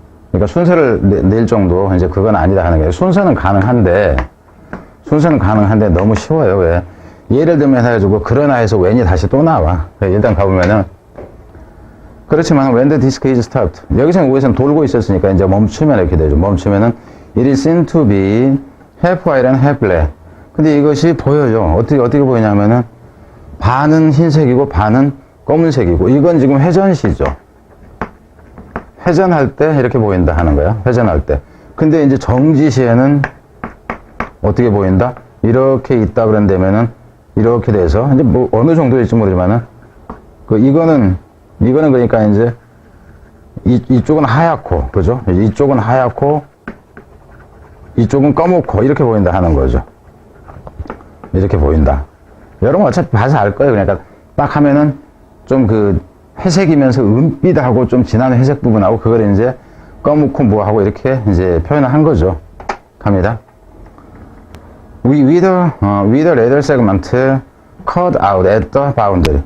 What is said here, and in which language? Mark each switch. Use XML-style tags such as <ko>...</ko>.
<ko>그러니까 순서를 낼 정도 이제 그건 아니다 하는 거예요. 순서는 가능한데 너무 쉬워요. 왜? 예를 들면 해가지고 그러나 해서 when이 다시 또 나와. 일단 가보면은 그렇지만 when the disk is stopped 여기서는 위에서는 돌고 있었으니까 이제 멈추면 이렇게 되죠.</ko> <en>멈추면은 it is seen to be half white and half black.</en> <ko>근데 이것이 보여요. 어떻게 보이냐면은 반은 흰색이고 반은 검은색이고 이건 지금 회전시죠. 회전할 때 이렇게 보인다 하는 거야. 회전할 때. 근데 이제 정지시에는 어떻게 보인다? 이렇게 있다 그런다면은 이렇게 돼서 이제 뭐 어느 정도일지 모르지만은 이거는 그러니까 이제 이쪽은 하얗고 그죠? 이쪽은 하얗고 이쪽은 검고 이렇게 보인다 하는 거죠. 이렇게 보인다. 여러분 어차피 봐서 알 거예요. 그러니까 딱 하면은 좀 회색이면서 은빛하고 좀 진한 회색 부분하고 그걸 이제 검고 뭐하고 이렇게 이제 표현을 한 거죠. 갑니다.</ko> <en>with a leather segment cut out at the boundary.</en>